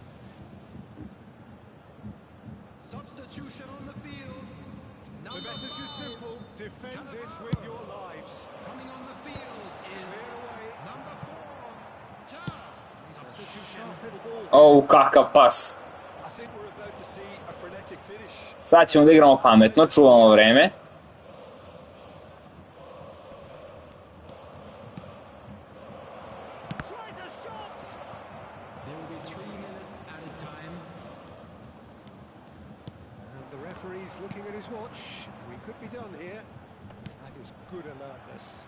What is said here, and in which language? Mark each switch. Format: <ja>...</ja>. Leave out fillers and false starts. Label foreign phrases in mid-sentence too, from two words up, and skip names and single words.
<en>Substitution on the field. The message is simple. Defend this with your lives. Coming on the field is Cleared away. number 4. Substitution. Sharp little ball.</en> <sr>Kakav pas.</sr> <en>I think we're about to see a frenetic finish.</en> <sr>Sad ćemo da igramo pametno, čuvamo vreme.</sr> <en>Tries a shot! There will be 3 minutes added time. And the referee's looking at his watch. We could be done here. That is good alertness.</en>